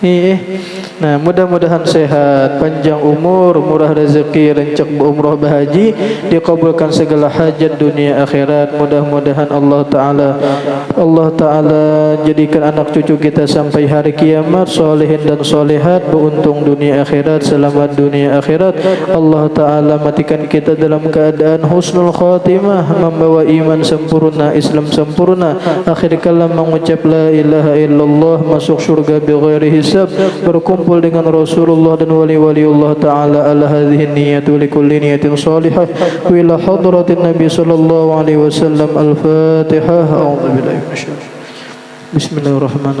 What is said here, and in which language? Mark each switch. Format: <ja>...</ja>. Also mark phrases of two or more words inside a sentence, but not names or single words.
<id>Nah, mudah-mudahan sehat, panjang umur, murah rezeki, rencek berumrah berhaji, dikabulkan segala hajat dunia akhirat. Mudah-mudahan Allah Ta'ala jadikan anak cucu kita sampai hari kiamat solehin dan solehat, beruntung dunia akhirat, selamat dunia akhirat. Allah Ta'ala matikan kita dalam keadaan</id> <ar>حسن الخاتمة,</ar> <id>membawa iman sempurna, Islam sempurna, akhir kalam mengucap</id> <ar>لا إله إلا الله,</ar> <id>masuk surga</id> <ar>بغير حساب,</ar> <id>berkumpul dengan Rasulullah dan wali-waliullah Ta'ala.</id> <ar>على هذه النية ولكل نية صالحة وإلى حضرة النبي صلى الله عليه وسلم. Al-Fatihah. أعوذ بالله من الشيطان الرجيم. بسم الله الرحمن الرحيم.</ar>